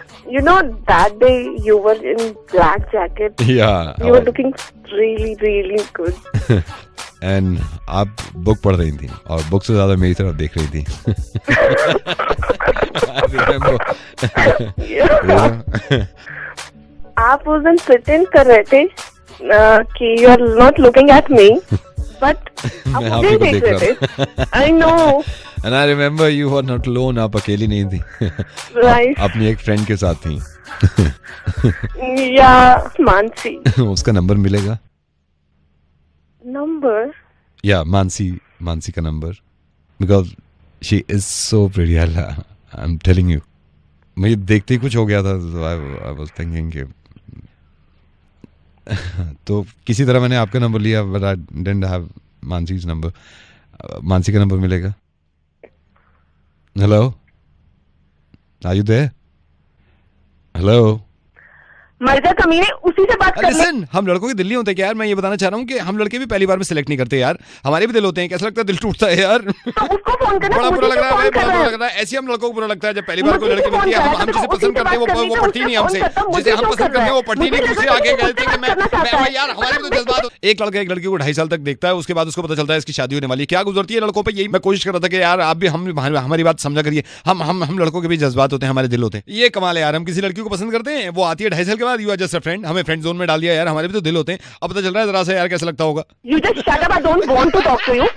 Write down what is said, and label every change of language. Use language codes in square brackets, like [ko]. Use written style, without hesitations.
[en] You know, that day you were in black jacket. Yeah. You were looking really, really good. And [hi] आप book पढ़ रही थी और book से ज्यादा मेरी तरफ देख रही थी. [en] I remember. Yeah. [hi] आप उस दिन प्रिटेंड कर रहे थे कि [en] you are not looking at me, but [hi] आप मैं आप ही को देख देख रहे रहा थे. [en] I know. And I remember you were not alone. [hi] आप अकेली नहीं थी. [en] Right. [hi] अपनी एक फ्रेंड के साथ थी. [en] Yeah, Mansi. [hi] उसका नंबर मिलेगा? [en] Number? [hi] Yeah, मानसी का number. [en] Because she is so pretty. I'm telling you. [hi] मुझे देखते ही कुछ हो गया था. [en] I was thinking [hi] कि तो किसी तरह मैंने आपका नंबर लिया, [en] but I didn't have [hi] मानसी's number. Mansi का नंबर मिलेगा? [en] Hello? Are you there? Hello? [hi] मर जा कमीने, उसी से बात कर ले. [en] Listen, [hi] हम लड़कों के दिल नहीं होते क्या यार? मैं ये बताना चाह रहा हूँ कि हम लड़के भी पहली बार में सिलेक्ट नहीं करते यार. हमारे भी दिल होते हैं. कैसा लगता है? दिल टूटता है यार. तो उसको फोन करना. बड़ा बुरा लग रहा है भाई, बड़ा बुरा लग रहा है. ऐसे हम लड़कों को बुरा लगता है जब पहली बार कोई लड़की मिलती है. हम जिसे पसंद करते हैं वो पढ़ती नहीं हमसे. जिसे हम पसंद करते हैं वो पढ़ती नहीं. दूसरे आगे कहते हैं कि मैं यार, हमारे भी तो जज्बात. एक लड़का एक लड़की को 2.5 साल तक देखता है, उसके बाद उसको पता चलता है इसकी शादी होने वाली है. क्या गुजरती है लड़कों पे. यही मैं कोशिश कर रहा था कि यार आप भी हमारी बात समझा करिए. हम लड़कों के भी जज्बात होते हैं, हमारे दिल होते हैं. ये कमाल है यार. हम किसी लड़की को पसंद करते हैं, वो आती है 2.5 साल के बाद, you are just a friend, हमें फ्रेंड जोन में डाल दिया यार. हमारे भी तो दिल होते हैं. अब पता चल रहा है जरा सा यार कैसा लगता होगा. [en] You just shut up. I don't want to talk to you.